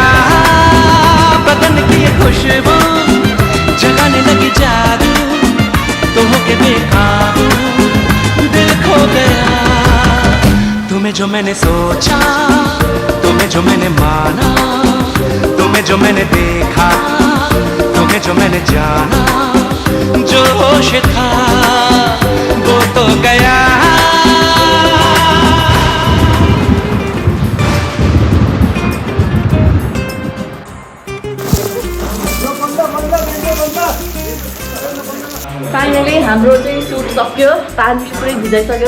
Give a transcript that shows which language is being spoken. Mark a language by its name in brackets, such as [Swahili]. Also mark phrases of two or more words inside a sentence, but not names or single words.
[Hindi] बदन की ये खुशबू जगाने लगी जादू, तो होके बेकाबू दिल खो गया। तुम्हें जो मैंने सोचा, तुम्हें जो मैंने माना, तुम्हें जो मैंने देखा, तुम्हें जो मैंने जाना, जो होश था वो तो गया। [Nepali] फाइनली हाम्रो चाहिँ सुट सक्यो। पानी पुरै भिजाइसक्यो।